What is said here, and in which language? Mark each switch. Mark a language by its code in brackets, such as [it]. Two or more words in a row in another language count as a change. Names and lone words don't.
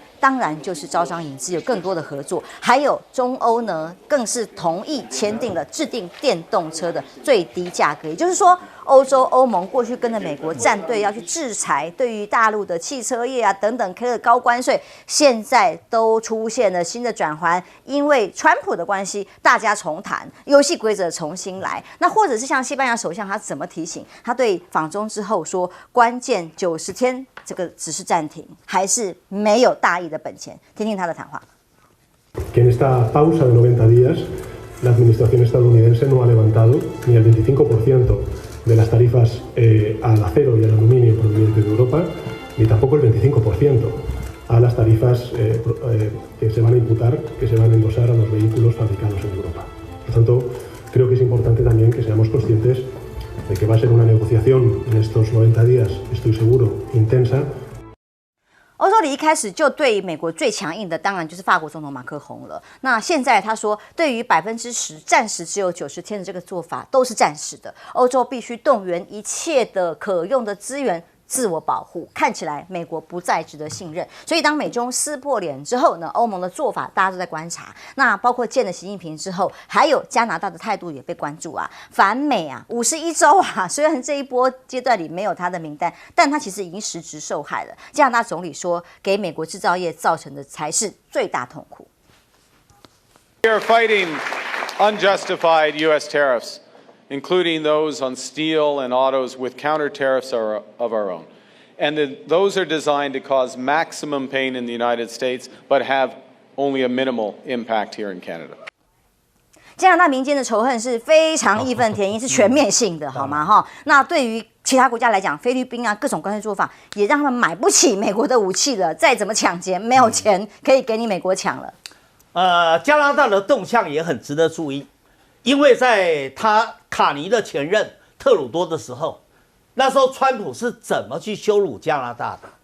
[zh] 当然就是招商引资，有更多的合作。还有中欧呢，更是同意签订了制定电动车的最低价格，也就是说，欧盟过去跟着美国站队要去制裁对于大陆的汽车业等等开了高关税，现在都出现了新的转换，因为川普的关系，大家重谈游戏规则重新来。那或者是像西班牙首相他怎么提醒？他对访中之后说，关键90天这个只是暂停，还是没有大意的本钱。听听他的谈话。 [es] Que en esta pausa de 90 días, la administración estadounidense no ha levantado ni el 25% de las tarifas al acero y al aluminio provenientes de Europa, ni tampoco el 25% a las tarifas que se van a imputar, que se van a endosar a los vehículos fabricados en Europa. Por tanto, creo que es importante también que seamos conscientes de que va a ser una negociación en estos 90 días, estoy seguro, intensa. [zh] 欧洲里一开始就对美国最强硬的，当然就是法国总统马克宏了。那现在他说，对于10%暂时只有90天的这个做法，都是暂时的。欧洲必须动员一切的可用的资源，自我保护。看起来美国不再值得信任，所以当美中撕破脸之后呢，欧盟的做法大家都在观察。那包括见了习近平之后，还有加拿大的态度也被关注啊。反美51周虽然这一波阶段里没有他的名单，但他其实已经实质受害了。加拿大总理说，给美国制造业造成的才是最大痛苦。 [en] We are fighting unjustified U.S. tariffs, including those on steel and autos with counter tariffs of our own. And those are designed to cause maximum pain in the United States, but have only a minimal impact here in Canada. [zh] 加拿大民间的仇恨是非常义愤填膺，是全面性的，好吗？哈，那对于其他国家来讲，菲律宾啊各种关税做法，也让他们买不起美国的武器了。再怎么抢劫，没有钱可以给你美国抢了。加拿大的动向也很值得注意，因为在卡尼的前任特鲁多的时候，那时候川普是怎么去羞辱加拿大的？